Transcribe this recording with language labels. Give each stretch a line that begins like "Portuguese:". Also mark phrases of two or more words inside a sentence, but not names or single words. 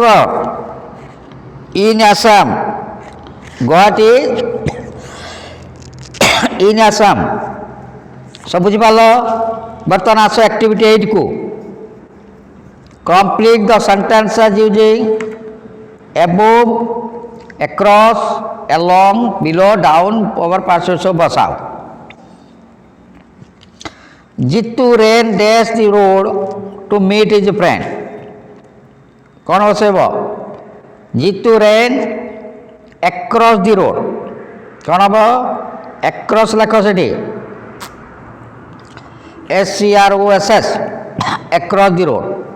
English: in Assam, Guwahati in Assam,
Odia: ସବୁ ବୁଝିପାରିଲ? ବର୍ତ୍ତମାନ ଆସ
English: ଆକ୍ଟିଭିଟି 8କୁ। complete the sentences using above, across, along, below, down, over passes
Odia: ସବୁ ବସାଅ।
English: Jitu ran dash the road to meet his friend,
Odia: କ'ଣ ବସେଇବ?
English: Jitu ran across the road,
Odia: କ'ଣ ହେବ?
English: across
Odia: ଲେଖ ସେଠି,
English: SCROSS, across the road.